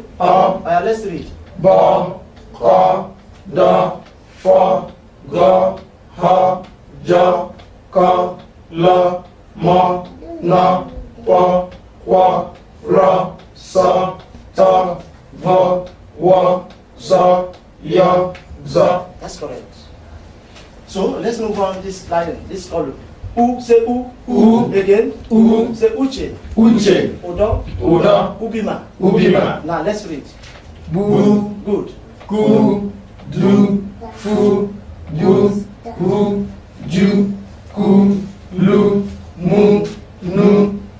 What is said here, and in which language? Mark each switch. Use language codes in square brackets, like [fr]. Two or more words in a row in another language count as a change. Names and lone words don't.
[en] O. Let's read. Bo. Ko. Do. Fo. Go. Ho. Jo. Ko. Lo. Mo. No. Po. Wo. Ro. So. To. Vo. Wo. Zo. Yo. Zo. That's correct. So let's move on this line, this column. U. Say U. U. Again. U. Say Uche. Uche. Odo. Udo. Ubima. Ubima. Now let's read. Bu. Good. Ku. Du. Fu. Du. Hu. Ju. Ku. Lu. Mu. Nu.